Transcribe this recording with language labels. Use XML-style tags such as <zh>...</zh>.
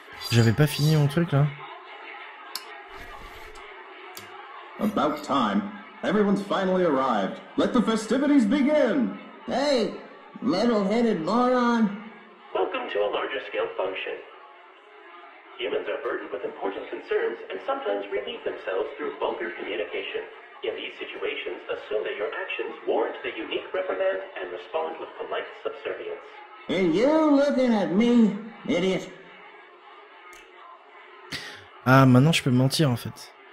<fr>J'avais pas fini mon truc là.</fr> <en>About time. Everyone's finally arrived. Let the festivities begin! Hey, metal-headed moron. Welcome to a larger scale function. Humans are burdened with important concerns and sometimes relieve themselves through vulgar communication. In these situations, assume that your actions warrant the unique reprimand and respond with polite subservience. Are you looking at me, idiot?</en> <fr>Ah, maintenant je peux mentir en fait.</fr>